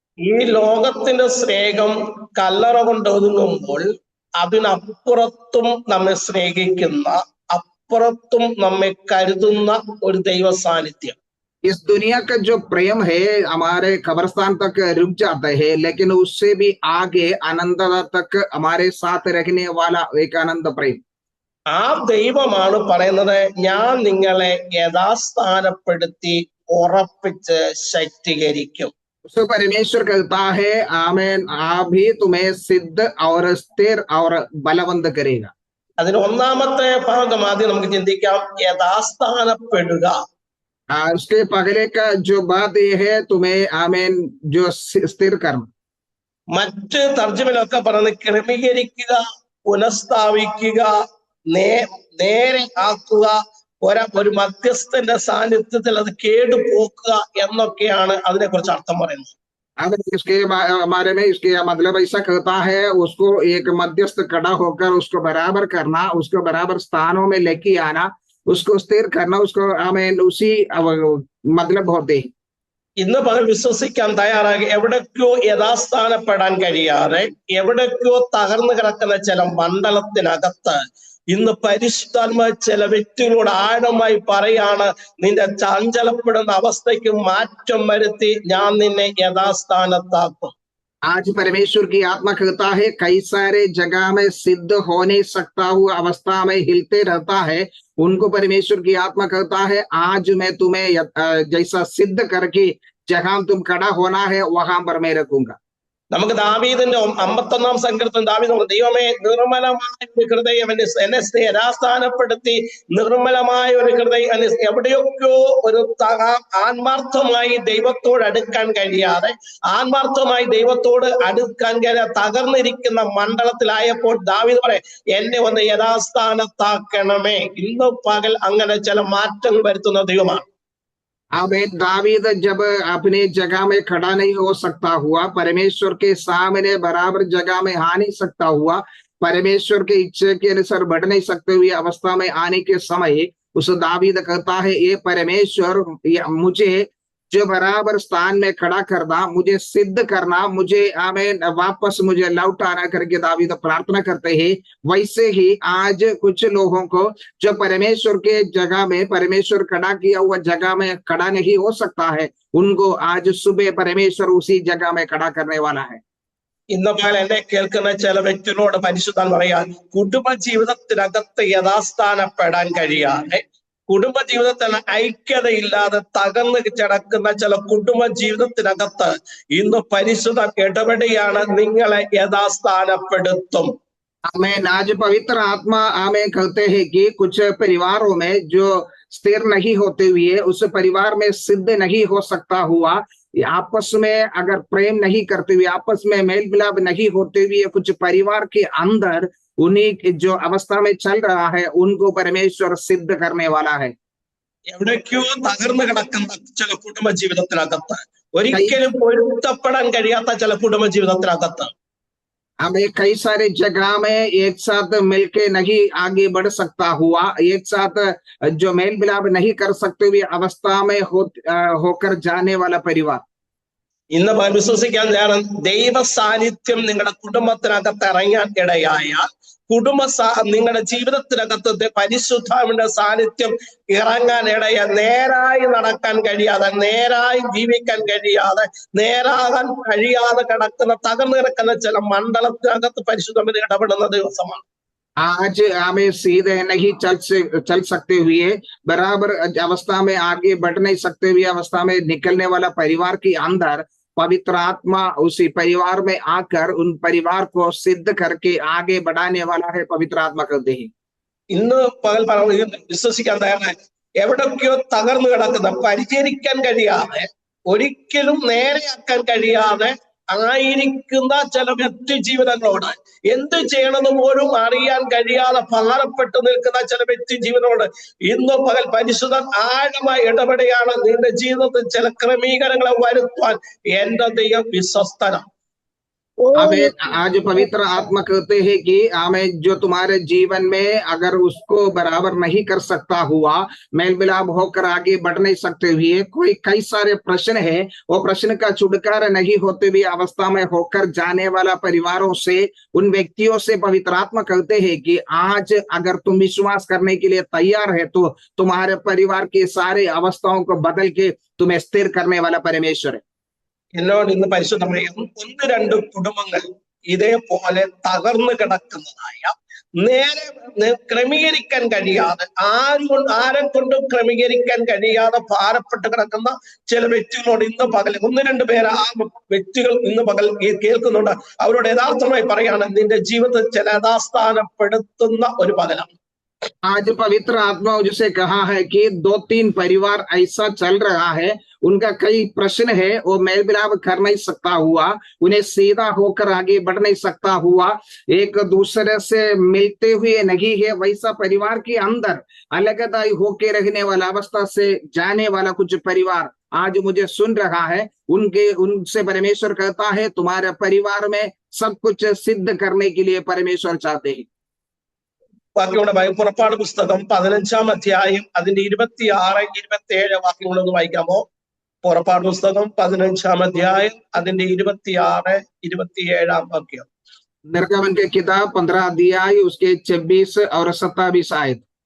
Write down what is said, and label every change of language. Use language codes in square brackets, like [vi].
[ml] ഈ ലോകത്തിന്റെ സ്നേഹം കല്ലറ കൊണ്ട് ഒതുങ്ങുമ്പോൾ അതിനപ്പുറത്തും നമ്മെ സ്നേഹിക്കുന്ന, അപ്പുറത്തും നമ്മെ കരുതുന്ന ഒരു ദൈവ സാന്നിധ്യം. [hi] इस दुनिया का जो प्रेम है हमारे कब्रिस्तान तक रुक जाता है, लेकिन उससे भी आगे आनंद तक हमारे साथ रखने वाला एक आनंद प्रेम. [ml] ആ ദൈവമാണ് പറയുന്നത്, ഞാൻ നിങ്ങളെ യഥാസ്ഥാനപ്പെടുത്തി ഉറപ്പിച്ച് ശക്തീകരിക്കും. [hi] उसको परमेश्वर कहता है आमेन, आप भी तुम्हें सिद्ध और स्थिर और बलवंत करेगा. [ml] അതിന് ഒന്നാമത്തെ ഭാഗം ആദ്യം നമുക്ക് ചിന്തിക്കാം. യഥാസ്ഥാനപ്പെടുക. [hi] उसके पहले का जो बात ये है तुम्हें आमेन जो स्थिर करना. [ml] മറ്റ് തർജ്ജമയിലൊക്കെ പറയുന്നത് ക്രമീകരിക്കുക, പുനഃസ്ഥാപിക്കുക, നേരെ ആക്കുക, ഒരു മധ്യസ്ഥന്റെ സാന്നിധ്യത്തിൽ അത് കേടുപോക്കുക എന്നൊക്കെയാണ് അതിനെക്കുറിച്ച് അർത്ഥം പറയുന്നത്. [hi] इसके बारे में इसके मतलब ऐसा कहता है, उसको एक मध्यस्थ खड़ा होकर उसको बराबर करना, उसको बराबर स्थानों में लेके आना, उसको स्थिर करना, उसको आमेन उसी मतलब होते. [ml] ഇന്ന് പകൽ വിശ്വസിക്കാൻ തയ്യാറാകി എവിടേക്കോ യഥാസ്ഥാനപ്പെടാൻ കഴിയാതെ എവിടേക്കോ തകർന്നു കിടക്കുന്ന ചില മണ്ഡലത്തിനകത്ത് ഇന്ന് പരിശുദ്ധാത്മ ചില വ്യക്തികളോട് ആഴമായി പറയാണ്, നിന്റെ ചഞ്ചലപ്പെടുന്ന അവസ്ഥയ്ക്ക് മാറ്റം വരുത്തി ഞാൻ നിന്നെ യഥാസ്ഥാനത്താക്കും. [hi] आज परमेश्वर की आत्मा कहता है कई सारे जगह में सिद्ध हो नहीं सकता हुआ अवस्था में हिलते रहता है, उनको परमेश्वर की आत्मा कहता है आज मैं तुम्हें जैसा सिद्ध करके जहां तुम खड़ा होना है वहां पर मैं रखूंगा. [ml] നമുക്ക് ദാവീദിന്റെ 51-ാം സങ്കീർത്തനം ദാവീദ് ദൈവമേ നിർമ്മലമായ ഒരു ഹൃദയം എന്നെ യഥാസ്ഥാനപ്പെടുത്തി, നിർമ്മലമായ ഒരു ഹൃദയം. എവിടെയൊക്കെയോ ഒരു ആത്മാർത്ഥമായി ദൈവത്തോട് അടുക്കാൻ കഴിയാതെ, ആത്മാർത്ഥമായി ദൈവത്തോട് അടുക്കാൻ കഴിയാതെ തകർന്നിരിക്കുന്ന മണ്ഡലത്തിലായപ്പോൾ ദാവീദ് പറയും, എന്നെ ഒന്ന് യഥാസ്ഥാനത്താക്കണമേ. ഇന്ന് പകൽ അങ്ങനെ ചില മാറ്റങ്ങൾ വരുത്തുന്ന ദൈവമാണ്. [hi] अब दावीद जब अपने जगह में खड़ा नहीं हो सकता हुआ, परमेश्वर के सामने बराबर जगह में आ नहीं सकता हुआ, परमेश्वर के इच्छा के अनुसार बढ़ नहीं सकते हुए अवस्था में आने के समय उस दावीद कहता है, ये परमेश्वर मुझे जो बराबर स्थान में खड़ा करना, मुझे सिद्ध करना, मुझे आमेन वापस मुझे लौटाना करके दावीद प्रार्थना करते हैं. वैसे ही आज कुछ लोगों को जो परमेश्वर के जगह में, परमेश्वर खड़ा किया हुआ जगह में खड़ा नहीं हो सकता है, उनको आज सुबह परमेश्वर उसी जगह में खड़ा करने वाला है. [ml] ഇന്ന് പകൽ എന്നെ കേൾക്കുന്ന ചില വ്യക്തികളോട് പരിശുദ്ധൻ പറയാൻ, കുടുംബ ജീവിതത്തിനകത്ത് യഥാസ്ഥാനപ്പെടാൻ കഴിയാതെ, കുടുംബ ജീവിതത്തിന് ഐക്യതയില്ലാതെ തകർന്ന് കിടക്കുന്ന ചില കുടുംബ ജീവിതത്തിനകത്ത് ഇന്ന് പരിശുദ്ധൻ ഇടപെടുകയാണ്, നിങ്ങളെ യഥാസ്ഥാനപ്പെടുത്തും. [hi] आमेन। आज पवित्र आत्मा आमेन कहते हैं कि कुछ परिवारों में जो स्थिर नहीं होते हुए, उस परिवार में सिद्ध नहीं हो सकता हुआ, आपस में अगर प्रेम नहीं करते हुए, आपस में मेल मिलाप नहीं होते हुए, कुछ परिवार के अंदर उन्हीं जो अवस्था में चल रहा है, उनको परमेश्वर सिद्ध करने वाला है। [ml] എവിടേക്കോ തകർന്നു കിടക്കുന്ന ചില കുടുംബ ജീവിതത്തിനകത്ത്, ഒരിക്കലും പൊരുത്തപ്പെടാൻ കഴിയാത്ത ചില കുടുംബ ജീവിതത്തിനകത്ത്, [hi] हमें कई सारे जगह में एक साथ मिलके नहीं आगे बढ़ सकता हुआ, एक साथ जो मेल मिलाप नहीं कर सकते हुए अवस्था में होकर जाने वाला परिवार, [ml] ഇന്ന് വിശ്വസിക്കാൻ ഞാൻ ദൈവ സാന്നിധ്യം നിങ്ങളുടെ കുടുംബത്തിനകത്ത് ഇറങ്ങാൻ ഇടയായാൽ, നിങ്ങളുടെ ജീവിതത്തിനകത്ത് പരിശുദ്ധാത്മാവിന്റെ സാന്നിധ്യം ഇറങ്ങാൻ ഇടയ, നേരായി നടക്കാൻ കഴിയാതെ, നേരായി ജീവിക്കാൻ കഴിയാതെ, നേരാകാൻ കഴിയാതെ കിടക്കുന്ന, തകർന്നു കിടക്കുന്ന ചില മണ്ഡലത്തിനകത്ത് പരിശുദ്ധാത്മാവ് ഇടപെടുന്ന ദിവസമാണ്. [hi] आज हमें सीधे नहीं चल सकते हुए, बराबर अवस्था में आगे बढ़ नहीं सकते हुए अवस्था में निकलने वाला परिवार के अंदर पवित्र आत्मा उसी परिवार में आकर उन परिवार को सिद्ध करके आगे बढ़ाने वाला है, पवित्र आत्मा कहते हैं। [ml] ഇന്ന് പകൽ വിശ്വസിക്കാൻ തയ്യാറാണ്, എവിടൊക്കെയോ തകർന്നു കിടക്കുന്ന, പരിചരിക്കാൻ കഴിയാതെ, ഒരിക്കലും നേരെയാക്കാൻ കഴിയാതെ ആയിരിക്കുന്ന ചില വ്യക്തി ജീവിതങ്ങളോട്, എന്ത് ചെയ്യണമെന്ന് പോലും അറിയാൻ കഴിയാതെ ഭാരപ്പെട്ടു നിൽക്കുന്ന ചില വ്യക്തി ജീവിതങ്ങളോട് ഇന്ന് പകൽ പരിശുദ്ധൻ ആഴമായി ഇടപെടുകയാണ്. നിന്റെ ജീവിതത്തിൽ ചില ക്രമീകരണങ്ങളെ വരുത്താൻ എന്റെ ദൈവം വിശ്വസ്തനാണ്. [hi] हमें आज पवित्र आत्मा कहते हैं कि हमें जो तुम्हारे जीवन में अगर उसको बराबर नहीं कर सकता हुआ, मेल मिलाप होकर आगे बढ़ नहीं सकते हुए, कोई कई सारे प्रश्न है, वो प्रश्न का छुटकारा नहीं होते हुए अवस्था में होकर जाने वाला परिवारों से, उन व्यक्तियों से पवित्र आत्मा कहते हैं कि आज अगर तुम विश्वास करने के लिए तैयार है, तो तुम्हारे परिवार की सारे अवस्थाओं को बदल के तुम्हें स्थिर करने वाला परमेश्वर है। [ml] എന്നോട് ഇന്ന് പരിശുദ്ധമായ 1-2 കുടുംബങ്ങൾ ഇതേപോലെ തകർന്നു കിടക്കുന്നതായ, നേരെ ക്രമീകരിക്കാൻ കഴിയാതെ, ആരെ കൊണ്ടും ക്രമീകരിക്കാൻ കഴിയാതെ ഭാരപ്പെട്ട് കിടക്കുന്ന ചില വ്യക്തികളോട് ഇന്ന് പകൽ 1-2 പേര് ആ വ്യക്തികൾ ഇന്ന് പകൽ കേൾക്കുന്നുണ്ട്. അവരോട് യഥാർത്ഥമായി പറയാണ്, നിന്റെ ജീവിതത്തിൽ ചില യഥാസ്ഥാനപ്പെടുത്തുന്ന ഒരു പകലാണ്. [hi] आज पवित्र आत्मा जिसे कहा है कि 2-3 परिवार ऐसा चल रहा है, उनका कई प्रश्न है, वो मेल मिलाप कर नहीं सकता हुआ, उन्हें सीधा होकर आगे बढ़ नहीं सकता हुआ, एक दूसरे से मिलते हुए नहीं है, वैसा परिवार के अंदर अलगदाई होके रहने वाला अवस्था से जाने वाला कुछ परिवार आज मुझे सुन रहा है। उनसे परमेश्वर कहता है, तुम्हारे परिवार में सब कुछ सिद्ध करने के लिए परमेश्वर चाहते हैं। [ml] വാക്യങ്ങളുടെ പുറപ്പാട് പുസ്തകം 15-ാം അധ്യായം അതിന്റെ 26-27 വാക്യങ്ങളൊന്ന് വായിക്കാമോ? പുറപ്പാട് പുസ്തകം 15-ാം അധ്യായം അതിന്റെ 26-27 വാക്യം. [hi] निर्गमन के किताब 15 अध्याय उसके 26 और 27 आयत.